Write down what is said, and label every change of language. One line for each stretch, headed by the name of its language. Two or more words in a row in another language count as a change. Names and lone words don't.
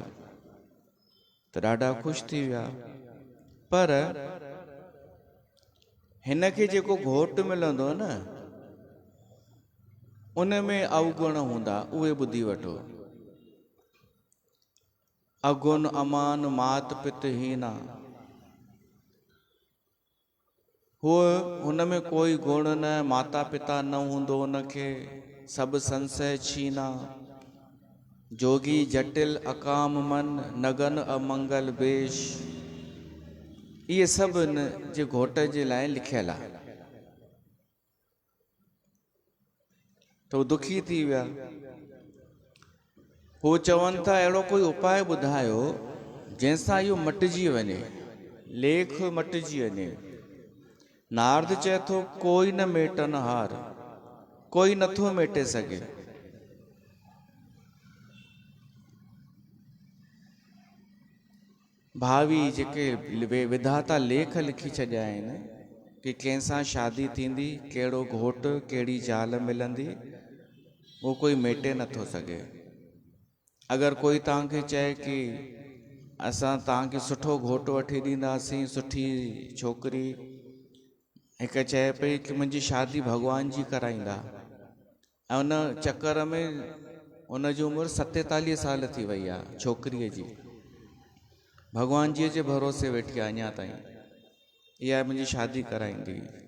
Sindhi: त ॾाढा ख़ुशि थी विया। पर हिन खे जेको घोटु मिलंदो न उन में अवगुण हूंदा, उहे ॿुधी वठो।
Awadhi: अगुण अमान मात पित हीना,
Sindhi: हुन में कोई गुण न, माता पिता न हूंदो उनखे, सभु संशय छीना।
Awadhi: जोगी जटिल अकाम मन नगन अमंगल बेश,
Sindhi: ये सब जे घोट जे लाइ लिखियल आहे। तो दुखी थी विया। हू चवनि था अहिड़ो कोई उपाय ॿुधायो जंहिंसां इहो मटिजी वञे, लेख मटिजी वञे। नारद चए थो
Awadhi: कोई न मेटन हार,
Sindhi: कोई नथो मेटे सघे। भावी जेके विधाता लेख लिखी छॾिया आहिनि कि कंहिंसां शादी थींदी, कहिड़ो घोट कहिड़ी ज़ाल मिलंदी, वो कोई मेटे नथो सघे। अगर कोई तव्हांखे चए कि असां तव्हांखे सुठो घोट वठी ॾींदासीं, सुठी छोकिरी, हिकु चए पई कि मुंहिंजी शादी भॻवान जी कराईंदा, ऐं उन चकर में उन जी उमिरि 47 साल थी वई आहे छोकिरीअ जी, भॻवान जी जे भरोसे वेठी आहे अञा ताईं, इहा मुंहिंजी शादी कराईंदी।